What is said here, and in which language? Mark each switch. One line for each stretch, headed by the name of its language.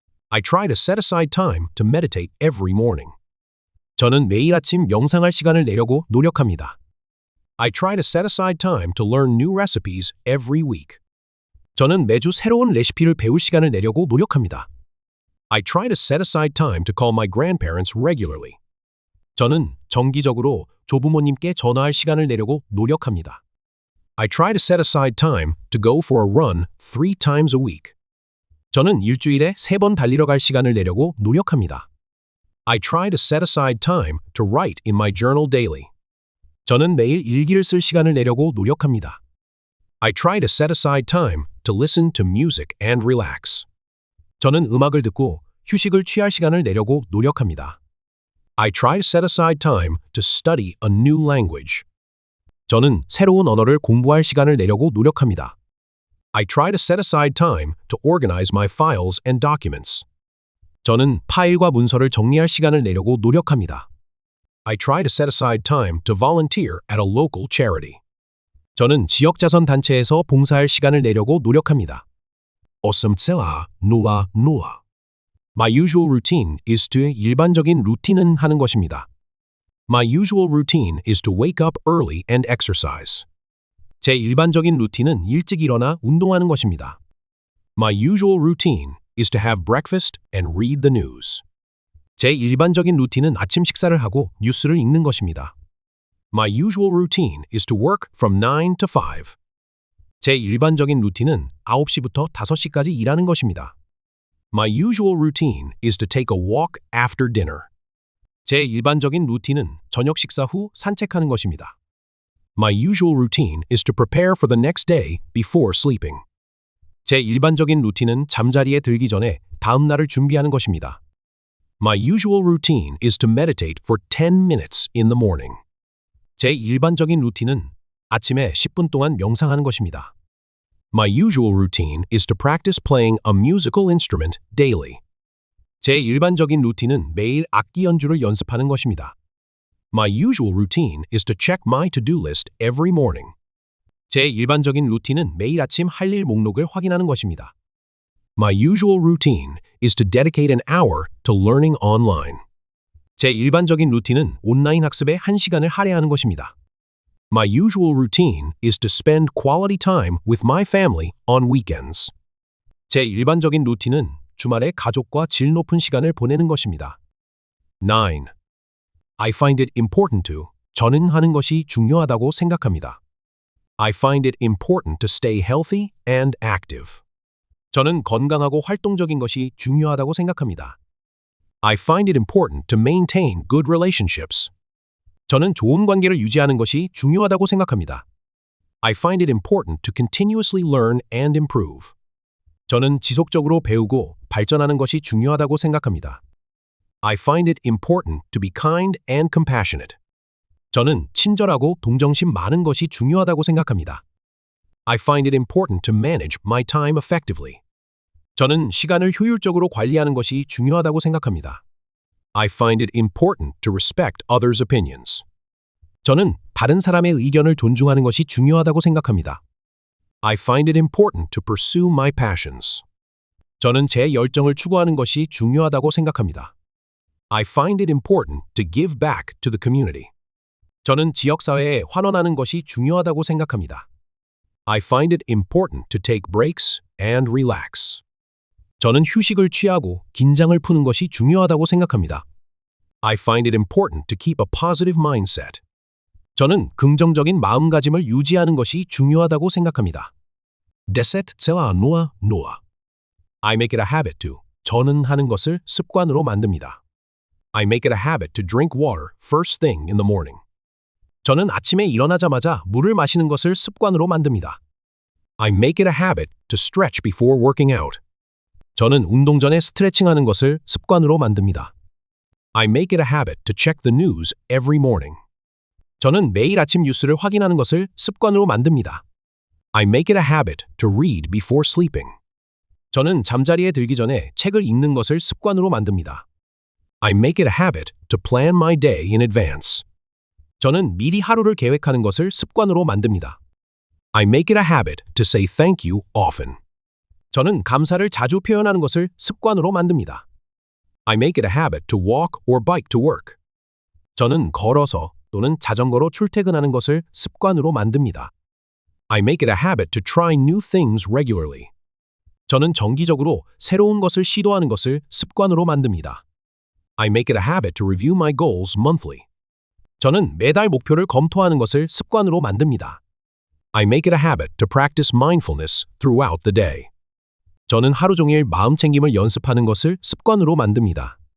English: I try to set aside time to meditate every morning.
Korean: 저는 매일 아침 명상할 시간을 내려고 노력합니다.
English: I try to set aside time to learn new recipes every week.
Korean: 저는 매주 새로운 레시피를 배울 시간을 내려고 노력합니다.
English: I try to set aside time to call my grandparents regularly.
Korean: 저는 정기적으로 조부모님께 전화할 시간을 내려고 노력합니다.
English: I try to set aside time to go for a run 3 times a week.
Korean: 저는 일주일에 3번 달리러 갈 시간을 내려고 노력합니다.
English: I try to set aside time to write in my journal daily.
Korean: 저는 매일 일기를 쓸 시간을 내려고 노력합니다.
English: I try to set aside time to listen to music and relax.
Korean: 저는 음악을 듣고 휴식을 취할 시간을 내려고 노력합니다.
English: I try to set aside time to study a new language.
Korean: 저는 새로운 언어를 공부할 시간을 내려고 노력합니다.
English: I try to set aside time to organize my files and documents.
Korean: 저는 파일과 문서를 정리할 시간을 내려고 노력합니다.
English: I try to set aside time to volunteer at a local charity.
Korean: 저는 지역자선 단체에서 봉사할 시간을 내려고 노력합니다. 오슴цел아 누아 누아.
English: My usual routine is to
Korean: 일반적인 루틴은 하는 것입니다.
English: My usual routine is to wake up early and exercise.
Korean: 제 일반적인 루틴은 일찍 일어나 운동하는 것입니다.
English: My usual routine is to have breakfast and read the news.
Korean: 제 일반적인 루틴은 아침 식사를 하고 뉴스를 읽는 것입니다.
English: My usual routine is to work from 9 to 5.
Korean: 제 일반적인 루틴은 9시부터 5시까지 일하는 것입니다.
English: My usual routine is to take a walk after dinner.
Korean: 제 일반적인 루틴은 저녁 식사 후 산책하는 것입니다.
English: My usual routine is to prepare for the next day before sleeping.
Korean: 제 일반적인 루틴은 잠자리에 들기 전에 다음 날을 준비하는 것입니다.
English: My usual routine is to meditate for 10 minutes in the morning.
Korean: 제 일반적인 루틴은 아침에 10분 동안 명상하는 것입니다.
English: My usual routine is to practice playing a musical instrument daily.
Korean: 제 일반적인 루틴은 매일 악기 연주를 연습하는 것입니다.
English: My usual routine is to check my to-do list every morning.
Korean: 제 일반적인 루틴은 매일 아침 할 일 목록을 확인하는 것입니다.
English: My usual routine is to dedicate an hour to learning online.
Korean: 제 일반적인 루틴은 온라인 학습에 1시간을 할애하는 것입니다.
English: My usual routine is to spend quality time with my family on weekends.
Korean: 제 일반적인 루틴은 주말에 가족과 질 높은 시간을 보내는 것입니다.
English: 9. I find it important to.
Korean: 저는 하는 것이 중요하다고 생각합니다.
English: I find it important to stay healthy and active.
Korean: 저는 건강하고 활동적인 것이 중요하다고 생각합니다.
English: I find it important to maintain good relationships.
Korean: 저는 좋은 관계를 유지하는 것이 중요하다고 생각합니다.
English: I find it important to continuously learn and improve.
Korean: 저는 지속적으로 배우고 발전하는 것이 중요하다고 생각합니다.
English: I find it important to be kind and compassionate.
Korean: 저는 친절하고 동정심 많은 것이 중요하다고 생각합니다.
English: I find it important to manage my time effectively.
Korean: 저는 시간을 효율적으로 관리하는 것이 중요하다고 생각합니다.
English: I find it important to respect others' opinions.
Korean: 저는 다른 사람의 의견을 존중하는 것이 중요하다고 생각합니다.
English: I find it important to pursue my passions.
Korean: 저는 제 열정을 추구하는 것이 중요하다고 생각합니다.
English: I find it important to give back to the community.
Korean: 저는 지역사회에 환원하는 것이 중요하다고 생각합니다.
English: I find it important to take breaks and relax.
Korean: 저는 휴식을 취하고 긴장을 푸는 것이 중요하다고 생각합니다.
English: I find it important to keep a positive mindset.
Korean: 저는 긍정적인 마음가짐을 유지하는 것이 중요하다고 생각합니다. Desetcela noa noa.
English: I make it a habit to.
Korean: 저는 하는 것을 습관으로 만듭니다.
English: I make it a habit to drink water first thing in the morning.
Korean: 저는 아침에 일어나자마자 물을 마시는 것을 습관으로 만듭니다.
English: I make it a habit to stretch before working out.
Korean: 저는 운동 전에 스트레칭하는 것을 습관으로 만듭니다.
English: I make it a habit to check the news every morning.
Korean: 저는 매일 아침 뉴스를 확인하는 것을 습관으로 만듭니다.
English: I make it a habit to read before sleeping.
Korean: 저는 잠자리에 들기 전에 책을 읽는 것을 습관으로 만듭니다.
English: I make it a habit to plan my day in advance.
Korean: 저는 미리 하루를 계획하는 것을 습관으로 만듭니다.
English: I make it a habit to say thank you often.
Korean: 저는 감사를 자주 표현하는 것을 습관으로 만듭니다.
English: I make it a habit to walk or bike to work.
Korean: 저는 걸어서 또는 자전거로 출퇴근하는 것을 습관으로 만듭니다.
English: I make it a habit to try new things regularly.
Korean: 저는 정기적으로 새로운 것을 시도하는 것을 습관으로 만듭니다.
English: I make it a habit to review my goals monthly.
Korean: 저는 매달 목표를 검토하는 것을 습관으로 만듭니다.
English: I make it a habit to practice mindfulness throughout the day.
Korean: 저는 하루 종일 마음 챙김을 연습하는 것을 습관으로 만듭니다.